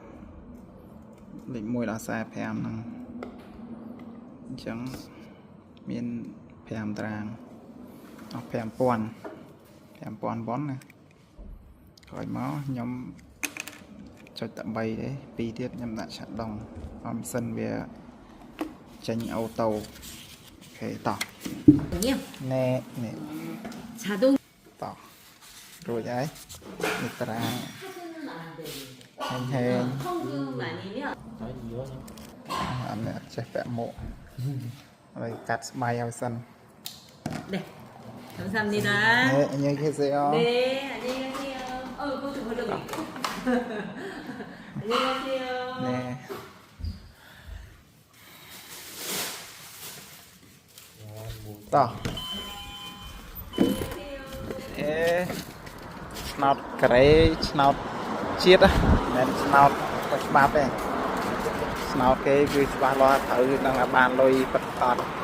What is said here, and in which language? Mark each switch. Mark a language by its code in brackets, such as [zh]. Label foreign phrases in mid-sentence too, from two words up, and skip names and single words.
[km] 1ដល់ 45 ហ្នឹងអញ្ចឹងមាន 5 តារាងអស់ 5000 វ៉ុនណាក្រោយមកខ្ញុំចុចតែ 3 ទេ 2 ទៀតខ្ញុំដាក់ឆាត់ដងអមសិនវាចេញអូតូអូខេតោះ [ko] 아니요. [km] ណែនេះ [ko] 자동 [km] តោះរួចហើយនេះតារាងហេង [ko] 현금 아니면 [km] អត់នេះចេះពាក់មុខហើយកាត់ស្បៃឲ្យសិន [ko] 네. 감사합니다. [km] នេះញ៉ៃគេសេអ [ko] 네, 안녕히 가세요. 그것도 걸려고 있고. 안녕히 가세요. [km] ណែតោះឆ្នោតការ៉េឆ្នោតជាតិមិនមែនឆ្នោតខុសច្បាប់ទេឆ្នោតគេគឺច្បាស់លាស់ត្រូវដឹងថាបានលុយពិតប្រាកដ